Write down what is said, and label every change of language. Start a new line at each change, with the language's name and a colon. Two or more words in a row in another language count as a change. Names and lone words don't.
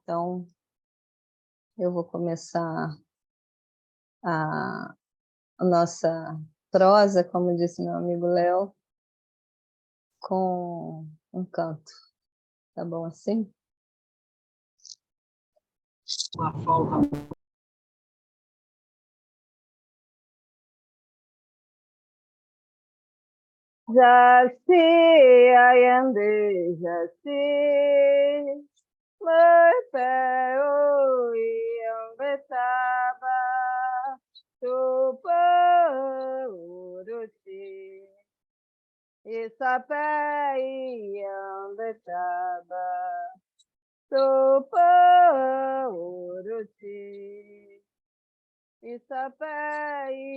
Portuguese: Então, eu vou começar a nossa prosa, como disse meu amigo Léo, com um canto. Tá bom assim? Uma folga. Jaci, Ayande, Jaci, Morfeu, Iambetaba, Tupã, Uruti, Isapé, Iambetaba, Tupã, Uruti, Isapé,